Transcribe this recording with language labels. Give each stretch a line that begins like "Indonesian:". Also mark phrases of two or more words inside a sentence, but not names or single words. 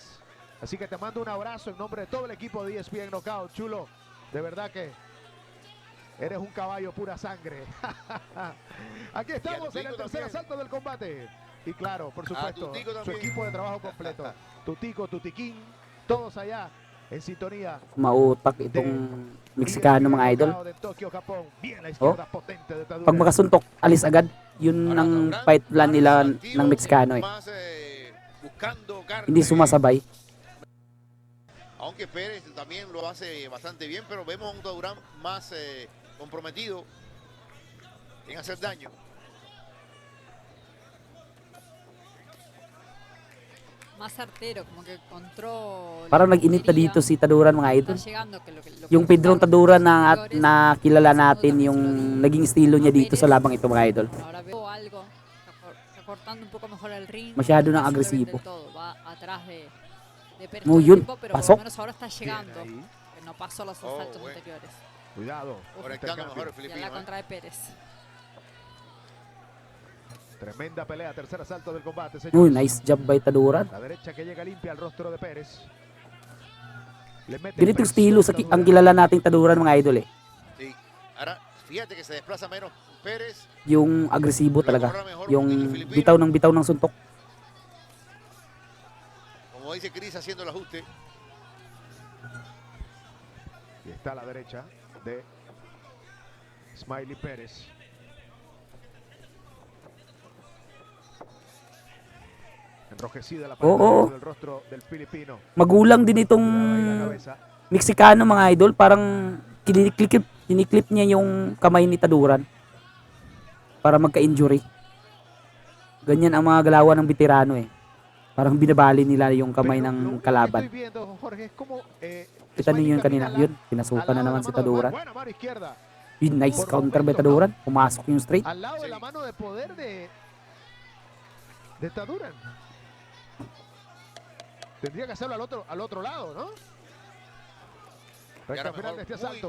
Spanish: Así que te mando un abrazo en nombre de todo el equipo de ESPN Knockout, Chulo. De verdad que eres un caballo pura sangre. Aquí estamos en el tercer asalto del combate. Y claro, por supuesto, su equipo de trabajo completo. Tutico, Tutiquín, todos allá en sintonía.
Filipino: Mautak itong Meksikano, mga idol. Oh, pag makasuntok, alis agad. Yun ang fight plan nila ng Meksikano eh. Hindi sumasabay.
Spanish: Aunque Pérez también lo hace bastante bien, pero vemos a un Taduran más comprometido en hacer daño. Más certero, como que encontró.
Filipino: Parang nag-init na dito si Taduran, mga idol.
Spanish: Está llegando, que lo que
Filipino: Yung Pedro Taduran na kilala natin, yung naging estilo niya dito sa labang ito, mga idol.
Spanish: Ahora veo algo, está cortando un poco mejor el ring.
Filipino: Masyado
Spanish: no
Filipino: nang
Spanish: se lo vende
Filipino: agresivo.
Spanish: todo, va atrás de Pérez Muy todo el
Filipino: yun,
Spanish: tiempo, pero
Filipino: pasok.
Spanish: por lo menos ahora está llegando, Bien ahí. que no pasó los asaltos bueno. anteriores. Cuidado. Conectando mejor el Y a filipino. la contra de Pérez. Tremenda pelea, tercer asalto del combate,
Filipino: Uy,
Spanish: señores.
English: nice job by Taduran.
Spanish: La derecha que llega limpia al rostro de Pérez. Le mete
Filipino: Ganitong
Spanish: presión
Filipino: estilo sa
Spanish: Taduran.
Filipino: ang kilala nating Taduran, mga idol eh.
Spanish: Sí. Ahora, fíjate que se desplaza menos Pérez.
Filipino: Yung agresibo talaga. Yung bitaw ng suntok.
Spanish: Como dice Chris, haciendo el ajuste. Y está a la derecha de Smiley Pérez. Enrojecida la parte del rostro del filipino.
Filipino: Magulang din itong
Spanish: Cuidado ahí la cabeza.
Filipino: Meksikano, mga idol. Parang kiniklip niya yung kamay ni Taduran para magka-injury. Ganyan ang mga galawan ng veterano eh. Parang binabali nila yung kamay
Spanish: Pero
Filipino: ng
Spanish: lo que
Filipino: kalaban.
Spanish: estoy viendo, Jorge, es como,
Filipino: Kita
Spanish: Smiley
Filipino: ninyo yun kanina.
Spanish: camina
Filipino: Yun, pinasukan
Spanish: al
Filipino: na
Spanish: lado
Filipino: naman
Spanish: de
Filipino: si
Spanish: la mano de
Filipino: Taduran.
Spanish: buena mano izquierda,
Filipino: Yun,
English: nice counter by Taduran.
Filipino: Pumasok yung
English: straight.
Spanish: al lado de Sí. la mano de poder de Taduran. Tendría que hacerlo al otro lado, ¿no? Recta ahora final de este mejor, asalto.